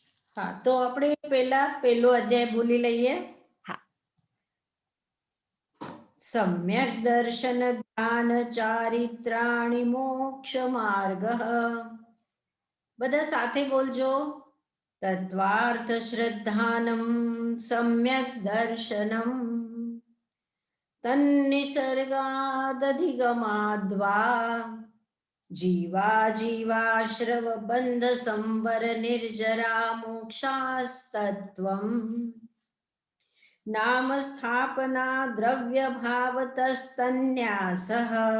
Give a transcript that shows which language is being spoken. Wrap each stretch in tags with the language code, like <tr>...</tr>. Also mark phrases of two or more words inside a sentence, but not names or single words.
<hi>हाँ, तो</hi> <gu>આપણે પેલો અધ્યાય ભૂલી લઈએ. હા.</gu> <sa>सम्यक् दर्शन ज्ञान चारित्राणि मोक्ष मार्ग.</sa> <gu>બધા સાથે બોલજો.</gu> <sa>तत्वार्थ श्रद्धानं सम्यक् दर्शनम् तन्निसर्गादधिगमाद्वा जीवाश्रव बंध संवर निर्जरा मोक्षास्तत्वम् नाम स्थापना द्रव्य भावतस्तन्यासः</sa>